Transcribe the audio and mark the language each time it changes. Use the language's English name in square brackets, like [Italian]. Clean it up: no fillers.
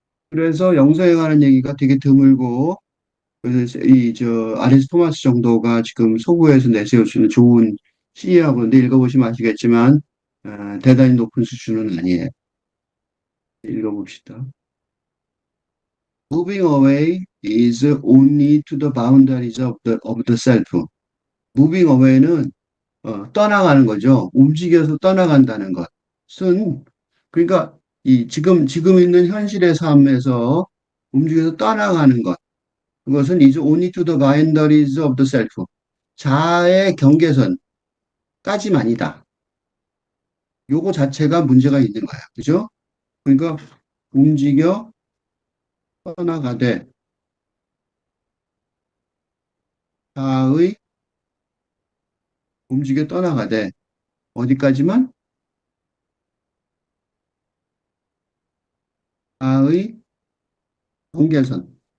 [Korean] 그래서 영성에 관한 얘기가 되게 드물고 그래서 아레스 토마스 정도가 지금 서구에서 내세울 수 있는 좋은 시인이라고 하는데 읽어보시면 아시겠지만 대단히 높은 수준은 아니에요. 읽어봅시다. [English] Moving away is only to the boundaries of the self. Moving away [Korean] 는 떠나가는 거죠. 움직여서 떠나간다는 것은 그러니까 지금 있는 현실의 삶에서 움직여서 떠나가는 것. 그것은 [English] is only to the boundaries of the self. [Korean] 자아의 경계선까지만이다. 요거 자체가 문제가 있는 거야. 그죠? 그러니까 움직여 떠나가되 자아의 움직여 떠나가되 어디까지만 자아의 경계선까지만이다.